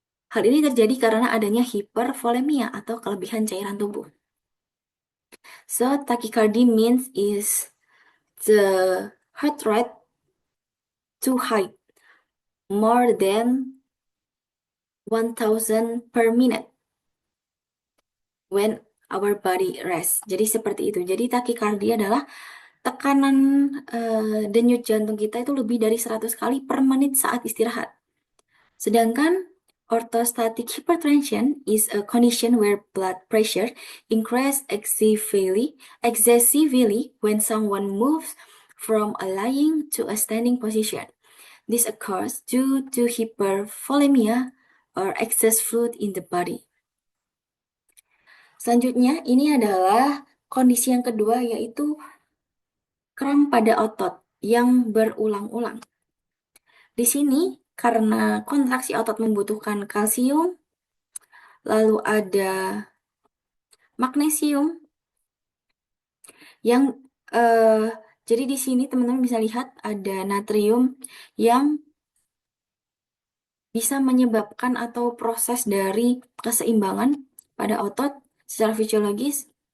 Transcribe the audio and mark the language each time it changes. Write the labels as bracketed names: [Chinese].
[Indonesian] Hal ini terjadi karena adanya hipervolemia atau kelebihan cairan tubuh. [English] So, tachycardia means is the heart rate too high, more than 1000 per minute when our body rests. [Indonesian] Jadi seperti itu. Jadi takikardia adalah tekanan denyut jantung kita itu lebih dari 100 kali per menit saat istirahat. Sedangkan [English] orthostatic hypertension is a condition where blood pressure increases excessively when someone moves from a lying to a standing position. This occurs due to hypervolemia or excess fluid in the body. [Indonesian] Selanjutnya, ini adalah kondisi yang kedua, yaitu kram pada otot yang berulang-ulang. Di sini, karena kontraksi otot membutuhkan kalsium, lalu ada magnesium, yang jadi di sini teman-teman bisa lihat ada natrium yang bisa menyebabkan atau proses dari keseimbangan pada otot secara fisiologis.